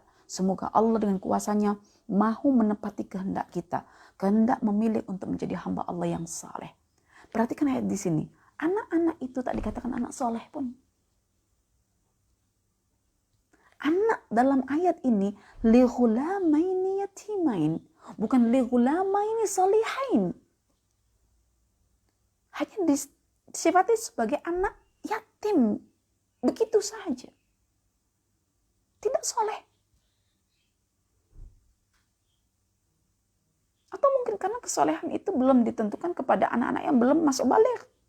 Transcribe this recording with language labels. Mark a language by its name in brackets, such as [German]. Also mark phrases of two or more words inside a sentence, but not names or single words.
[Malay] Semoga Allah dengan kuasanya mahu menepati kehendak kita. Kehendak memilih untuk menjadi hamba Allah yang saleh. Perhatikan ayat di sini. Anak-anak itu tak dikatakan anak soleh pun. Anak dalam ayat ini [Arabic] لِغُلَامَيْنِ يَتِيمَيْنِ, [Malay] bukan [Arabic] لِغُلَامَيْنِ صَالِحَيْنِ. [Malay] Hanya disifati sebagai anak yatim. Begitu saja. Tidak soleh. Atau mungkin karena kesolehan itu belum ditentukan kepada anak-anak yang belum masuk balik.